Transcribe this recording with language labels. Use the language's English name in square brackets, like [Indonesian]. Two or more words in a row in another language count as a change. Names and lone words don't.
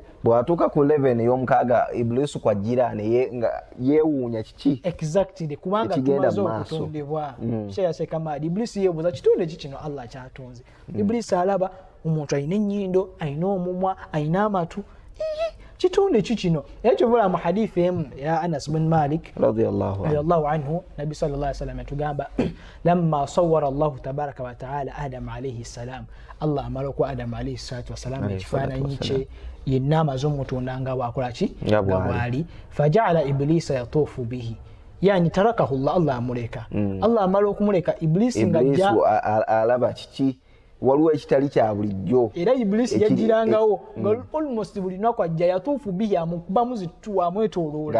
[Ganda] Bw'atuuka ku 11 ey'omukaaga Iblisi kwajjira nga yeewuunya kiki exactly, kubanga tumaze okutondebwa. Sheikh Mahdi, Iblisi yeebuuza kitonde ki kino Allah kyatonze. Iblisi alaba omuntu alina ennyindo, alina omumwa, alina amatu, kitonde ki kino? Era kyovula mu hadithi emu ya Anas bin Malik [Arabic] رضي الله عنه, [Ganda] Nabi [Arabic] صلى الله عليه وسلم [Ganda] yatugamba [Arabic] لما صور الله تبارك وتعالى آدم عليه السلام, [Ganda] Allah amala ku Adam [Arabic] عليه الصلاة والسلام [Ganda] ekifaananyi kye yenna amaze omutonda nga bwakola ki nga bwali, [Arabic] فجعل إبليس يطوف به يعني تركه الله [Ganda] amuleka. Allah amala okumuleka Iblisi nga alaba kiki waliwo ekitali kya bulijjo, era Iblisi yagirangawo nga almost buli lunaku ajja [Arabic] يطوف به, [Ganda] amukubamu zittu amwetooloola